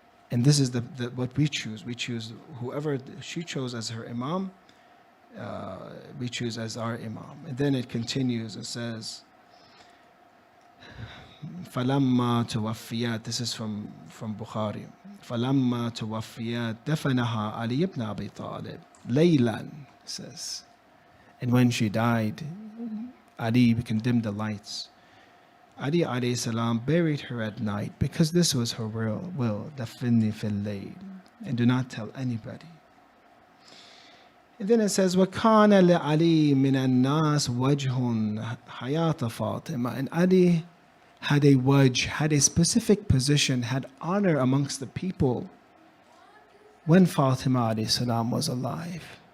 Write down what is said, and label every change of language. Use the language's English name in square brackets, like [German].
[English] And this is what we choose. We choose whoever she chose as her imam, we choose as our imam. And then it continues, it says, [Arabic] فَلَمَّا تُوَفِّيَتْ, [English] this is from Bukhari. [Arabic] فَلَمَّا تُوَفِّيَتْ دَفَنَهَا عَلِيُّ بْنُ أَبِي طَالِبٍ لَيْلًا, [English] says. And when she died, Ali condemned the lights. Ali alayhi salam buried her at night because this was her will. [Arabic] دَفِنِّي فِي اللَّيْلِ, [English] and do not tell anybody. And then it says, [Arabic] وَكَانَ لِعَلِي مِنَ النَّاسِ وَجْهٌ حَيَاةَ فَاطِمَةٍ, [English] and Ali had a wajh, had a specific position, had honor amongst the people when Fatima alayhi salam was alive.